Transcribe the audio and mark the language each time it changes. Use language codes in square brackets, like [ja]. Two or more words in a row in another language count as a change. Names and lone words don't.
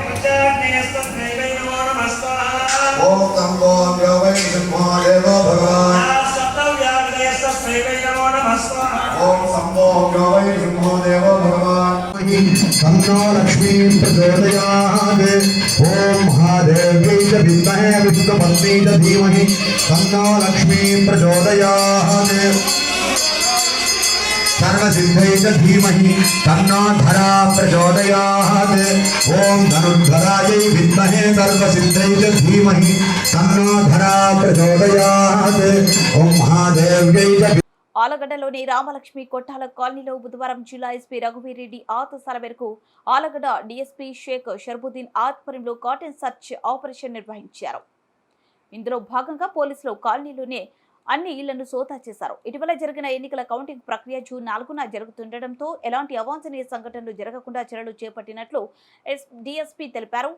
[sa] ओम तम्बो यो वै सिंहो देवो भगवान् ओम शंभो यो वै सिंहो देवो भगवान् तन्नो लक्ष्मी प्रचोदयात् ओम महादेव्यै च विद्महे विष्णुपत्न्यै च धीमहि तन्नो लक्ष्मी प्रचोदयात् सर्वसिद्ध्यै च धीमहि तन्नो धरा प्रचोदयात् ओम धनुर्धरायै विद्महे सर्वसिद्ध्यै च धीमहि तन्नो धरा प्रचोदयात् ओम महादेव्यै च [te] ఆలగడ్డలోని రామలక్ష్మి కొట్టాల కాలనీలో బుధవారం జిల్లా ఎస్పీ రఘువీర్ రెడ్డి ఆదేశాల మేరకు ఆలగడ్డ డీఎస్పీ షేక్ షర్బుద్దీన్ ఆధ్వర్యంలో [en] cotton search operation [te] నిర్వహించారు. ఇందులో భాగంగా పోలీసులు కాలనీలోనే అన్ని ఇళ్లను సోదా చేశారు. ఇటీవల జరిగిన ఎన్నికల కౌంటింగ్ ప్రక్రియ జూన్ 4న జరుగుతుండటంతో ఎలాంటి అవాంఛనీయ సంఘటనలు జరగకుండా చర్యలు చేపట్టినట్లు డీఎస్పీ తెలిపారు.